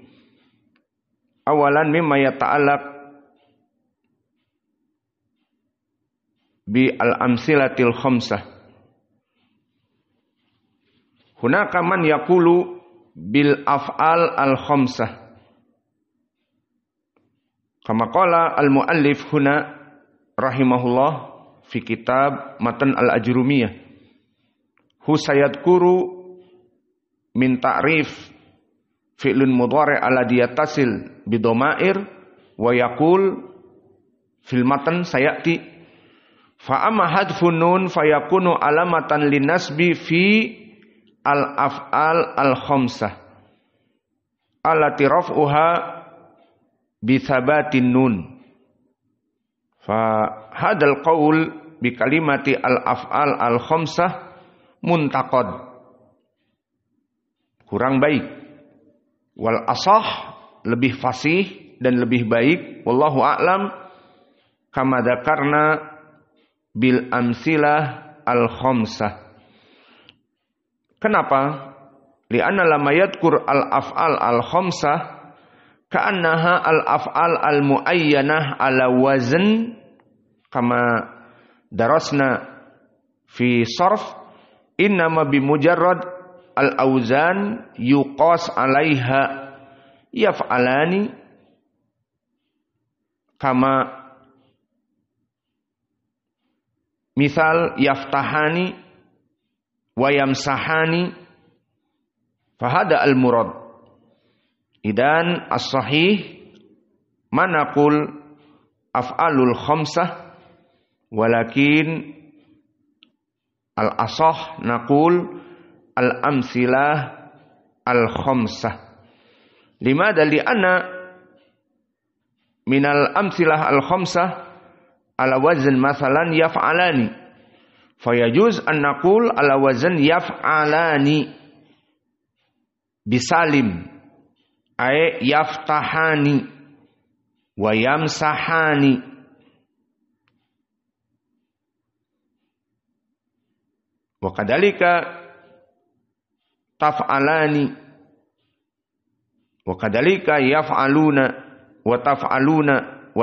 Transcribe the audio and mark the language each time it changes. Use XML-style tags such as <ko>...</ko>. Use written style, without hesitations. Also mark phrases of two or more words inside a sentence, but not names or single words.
<ar>أولا مما يتعلق بالأمثلة الخمسة. هناك من يقول بالأفعال الخمسة. كما قال المؤلف هنا رحمه الله في كتاب متن الآجرومية. هو سيذكر من تعريف فعل مضارع الذي يتصل بضمائر ويقول في المتن سيأتي فأما حذف النون فيكون علامة للنصب في الأفعال الخمسة التي رفعها بثبات النون. فهذا القول بكلمة الأفعال الخمسة منتقد,</ar> <id>kurang baik.</id> <ar>والأصح,</ar> <id>lebih fasih dan lebih baik,</id> <ar>والله أعلم، كما ذكرنا بالأمثلة الخمسة.</ar> <id>Kenapa?</id> <ar>لأنه لما يذكر الأفعال الخمسة كأنها الأفعال المعينة على وزن كما درسنا في الصرف إنما بمجرد الأوزان يقاس عليها يفعلان كما مثال يفتحان ويمسحان فهذا المراد. إذن الصحيح ما نقول أفعال الخمسة ولكن الأصح نقول الأمثلة الخمسة. لماذا لأن من الأمثلة الخمسة على وزن مثلا يفعلان فيجوز أن نقول على وزن يفعلان بسالم أي يفتحان ويمسحان. وكذلك تفعلان وكذلك يفعلون وتفعلون و</ar>